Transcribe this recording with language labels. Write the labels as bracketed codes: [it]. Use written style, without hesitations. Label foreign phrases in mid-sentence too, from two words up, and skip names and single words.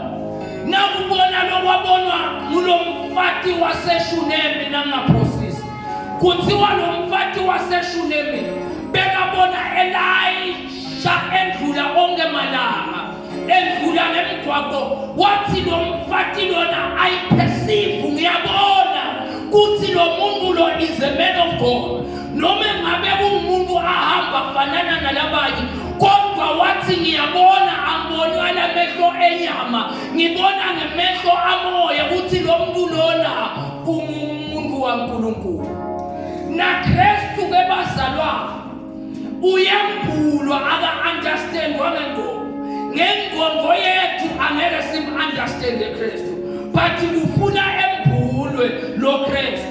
[ss] Nakubona lokwabonwa ngulo mfati waseShunemi nangaphosisi, kuthiwa lo mfati waseShunemi bekabona Elisha endlula onke malanga, endlula nemgwaqo, wathi lo mfati lona ayiperceive, ngiyabona kuthi lo muntu lo [en] is a man of God, [ss] noma ngabe kumuntu ahamba fanana nalabanye, kodwa wathi ngiyabona, angiboni alamehlo enyama, ngibona ngemehlo amoya ukuthi lo muntu lona umuntu kaNkulunkulu. NaKristu ke bazalwa uyambulwa aka-understandwa ngengqondo yethu, angeke sim-understand eKristu, but ufuna embulwe lo Kristu.